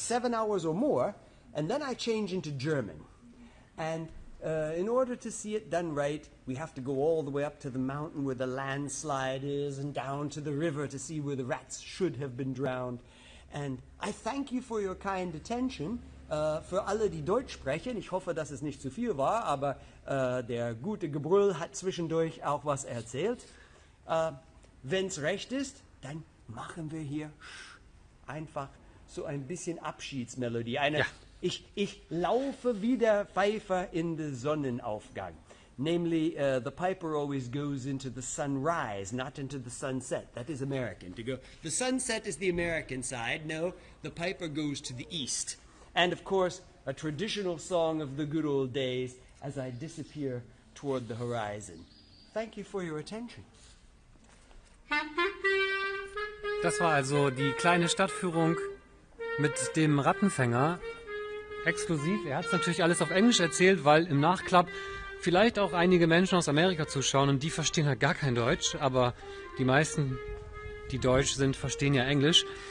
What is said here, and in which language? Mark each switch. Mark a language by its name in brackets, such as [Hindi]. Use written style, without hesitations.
[English] 7 hours or more. And then I change into German. And in order to see it done right, we have to go all the way up to the mountain where the landslide is and down to the river to see where the rats should have been drowned. And I thank you for your kind attention. [German] Für alle, die Deutsch sprechen, ich hoffe, dass es nicht zu viel war, aber der gute Gebrüll hat zwischendurch auch was erzählt. Wenn es recht ist, dann machen wir hier einfach so ein bisschen Abschiedsmelodie. Ich laufe wie der Pfeifer in den Sonnenaufgang. [English] Namely, the piper always goes into the sunrise, not into the sunset. That is American. The sunset is the American side. No, the piper goes to the east. And of course, a traditional song of the good old days as I disappear toward the horizon. Thank you for your attention. [German] Das war also die kleine Stadtführung mit dem Rattenfänger. Exklusiv. Er hat es natürlich alles auf Englisch erzählt, weil im Nachklapp vielleicht auch einige Menschen aus Amerika zuschauen und die verstehen halt gar kein Deutsch, aber die meisten, die Deutsch sind, verstehen ja Englisch.